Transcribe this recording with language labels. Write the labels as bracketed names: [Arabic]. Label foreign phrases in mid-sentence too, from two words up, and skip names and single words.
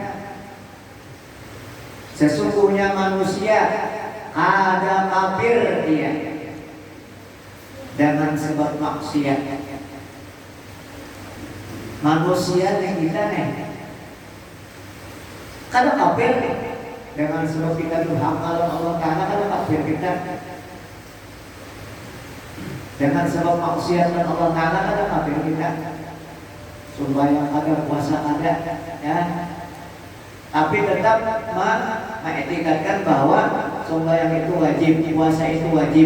[Indonesian] Sesungguhnya manusia ada kafir dia dengan sebab maksiat. [Banjar] Manusia yang kita nih kada kafir dengan sebab kita durhaka Allah Ta'ala, kada kafir kita dengan sebab maksiat dan Allah Ta'ala, kada kafir kita. [Indonesian] Sembahyang ada, puasa ada, ya. Tapi tetap mengetikatkan bahwa sembahyang itu wajib, puasa itu wajib.